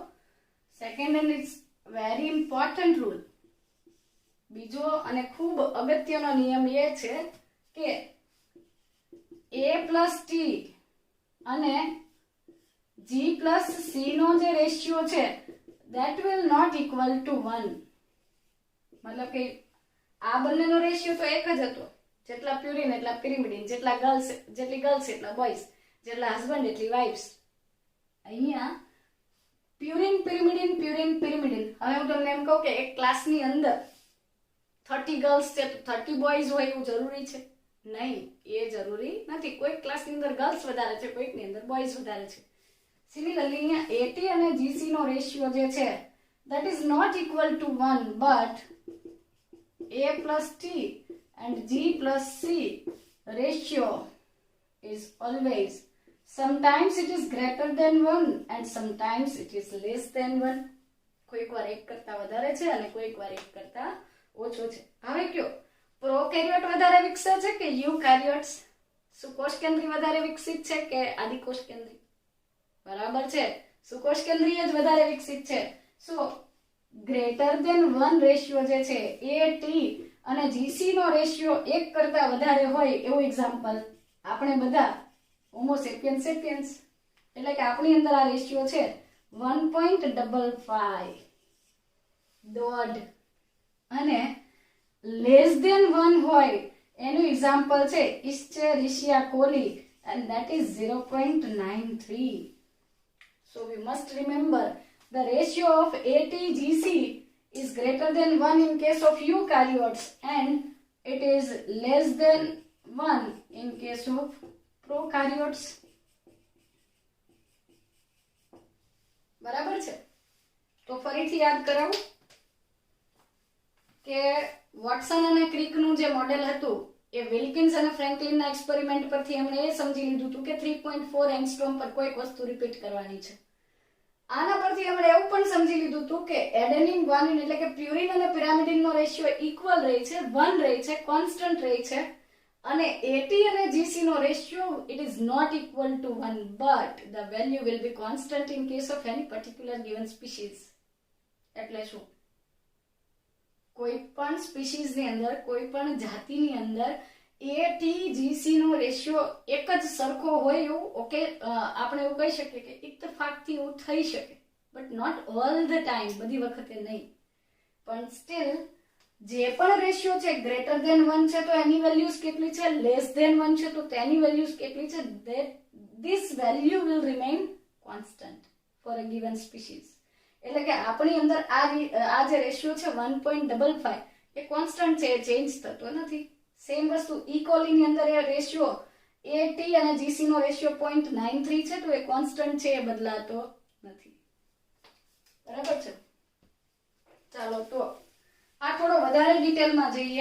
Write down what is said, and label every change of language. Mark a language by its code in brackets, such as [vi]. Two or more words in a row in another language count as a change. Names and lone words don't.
[en] second and it's very important rule. [gu] બીજો અને ખૂબ અગત્યનો નિયમ એ છે કે A+T અને G+C નો જે રેશિયો છે [en] that will not equal to 1. [gu] મતલબ કે આ બંનેનો રેશિયો તો એક જ હતો, જેટલા પ્યુરિન એટલા પિરિમિડિન, જેટલી ગર્લ્સ એટલા બોયઝ, જેટલા હસબન્ડ એટલી વાઇફ્સ. અહીંયા પ્યુરિન પિરિમિડિન, પ્યુરિન પિરિમિડિન. હવે હું તમને એમ કહું કે એક ક્લાસની અંદર 30 ગર્લ્સ છે તો 30 બોયઝ હોય એવું જરૂરી છે? નહીં, એ જરૂરી નથી. કોઈક ક્લાસની અંદર ગર્લ્સ વધારે છે, કોઈકની અંદર બોયઝ વધારે છે. [en] સિમિલરલી [gu] અહીંયા AT અને GC નો રેશિયો જે છે [en] that is not equal to 1, but A+T and G+C ratio is always, sometimes it is greater than 1 and sometimes it is less than 1. [gu] કોઈક વાર એક કરતા વધારે છે અને કોઈક વાર એક કરતા ઓછો છે. હવે કયો, પ્રોકેરિયોટ વધારે વિકસે છે કે યુકેરિયોટ્સ? સુકોષ કેન્દ્રી વધારે વિકસિત છે કે આદિકોષ કેન્દ્રી? બરાબર છે, સુકોષ કેન્દ્રીય જ વધારે વિકસિત છે. [en] so greater than 1 ratio [gu] જે છે AT અને GC નો રેશિયો 1 કરતા વધારે હોય એવું એક્ઝામ્પલ આપણે બધા હોમો સેપિયન્સ સેપિયન્સ, એટલે કે આપણી અંદર આ રેશિયો છે 1.55 દોઢ, અને [en] less than 1 [gu] હોય એનું એક્ઝામ્પલ છે ઇસ્ચેરિશિયા કોલી [en] and that is 0.93. So we must remember the ratio of AT-GC is greater than 1 in case of eukaryotes and it is less than 1 in case of prokaryotes. [gu] બરાબર છે? તો ફરીથી યાદ કરાવું કે વોટસન અને ક્રિકનું જે મોડેલ હતું એ વિલ્કિન્સ અને ફ્રેન્કલિનના એક્સપેરિમેન્ટ પરથી એમણે એ સમજી લીધું હતું કે 3.4 એંગસ્ટ્રોમ પર કોઈક વસ્તુ રિપીટ કરવાની છે. આના પરથી એમણે એવું પણ સમજી લીધું હતું કે એડેનિન ગ્વાનિન એટલે કે પ્યુરિન અને પિરામિડિનનો રેશિયો ઇક્વલ રહે છે, 1 રહે છે, કોન્સ્ટન્ટ રહે છે, અને AT અને GC નો રેશિયો [en] it is not equal to 1 but the value will be constant in case of any particular given species. [gu] એટલે શું? કોઈ પણ સ્પીસીઝ ની અંદર, કોઈ પણ જાતિની અંદર AT-GC નો રેશિયો એક જ સરખો હોય એવું ઓકે આપણે એવું કહી શકીએ કે ઇત્તફાકથી એવું થઈ શકે, [en] but not all the time, [gu] બધી વખતે નહીં. પણ સ્ટીલ જે પણ રેશિયો છે [en] greater than 1 [gu] છે તો એની વેલ્યુઝ કેટલી છે, [en] less than 1 [gu] છે તો તેની વેલ્યુઝ કેટલી છે, [en] that this value will remain constant for a given species. [gu] એટલે કે આપણી અંદર આ જે રેશિયો છે 1.55 એ કોન્સ્ટન્ટ છે, એ ચેન્જ થતો નથી. સેમ વસ્તુ ઈ કોલીની અંદર એ રેશિયો AT અને GC નો રેશિયો 0.93 છે, તો એ કોન્સ્ટન્ટ છે, એ બદલાતો નથી. બરાબર છે. ચાલો તો આ થોડો વધારે ડિટેલમાં જઈએ.